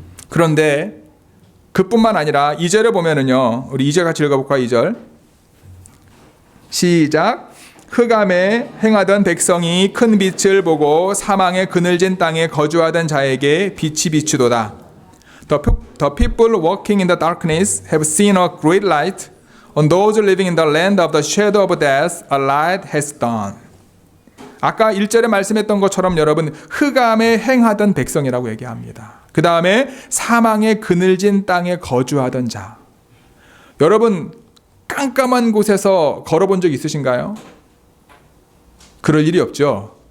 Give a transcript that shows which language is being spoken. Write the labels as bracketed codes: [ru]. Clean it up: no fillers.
[ko] 그런데 그뿐만 아니라 2절에 보면은요, 우리 2절 같이 읽어볼까요? 2절 시작. 흑암에 행하던 백성이 큰 빛을 보고 사망의 그늘진 땅에 거주하던 자에게 빛이 비추도다. [en] The people walking in the darkness have seen a great light. On those living in the land of the shadow of death, a light has dawned. [ko] 아까 1절에 말씀했던 것처럼 여러분 흑암에 행하던 백성이라고 얘기합니다. 그 다음에 사망의 그늘진 땅에 거주하던 자. 여러분 깜깜한 곳에서 걸어본 적 있으신가요? 그럴 일이 없죠.